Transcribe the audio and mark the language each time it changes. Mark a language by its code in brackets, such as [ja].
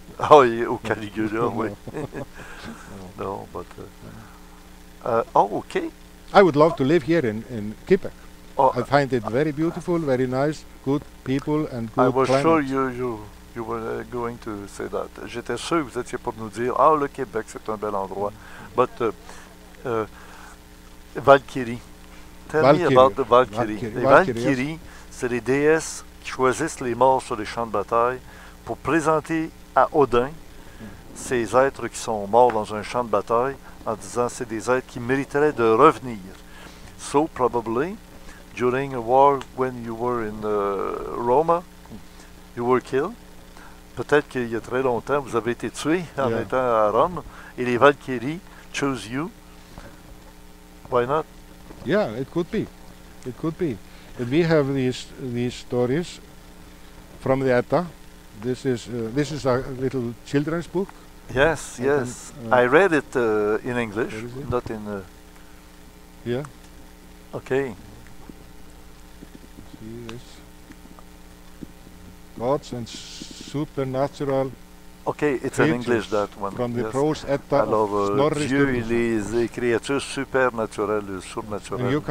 [en] Oh, [fr] ou Caligula, oui. [en] No, but. Okay. I would love to live here in Quebec. Oh, I find it very beautiful, very nice, good people and good I was climate. sure you were going to say that. [fr] J'étais sûr que vous étiez pour nous dire, le Québec, c'est un bel endroit. [en] But Valkyrie. Tell me about the Valkyrie. [fr] Les Valkyries, c'est les déesses qui choisissent les morts sur les champs de bataille pour présenter à Odin ces êtres qui sont morts dans un champ de bataille en disant c'est des êtres qui mériteraient de revenir. [en] So probably during a war when you were in Roma, you were killed. [fr] Peut-être qu'il y a très longtemps, vous avez été tué en étant à Rome et les Valkyries [en] chose you. Why not? Yeah, it could be. It could be. But we have these stories from the Edda. This is a little children's book. Yes, yes. I read it in English, not in. Yeah. Okay. See this. Gods and supernatural. Okay, it's in English that one. From the prose Edda [fr] Alors, Snorri Dieu et Sturluson. les créatures supernaturelles, surnaturelles.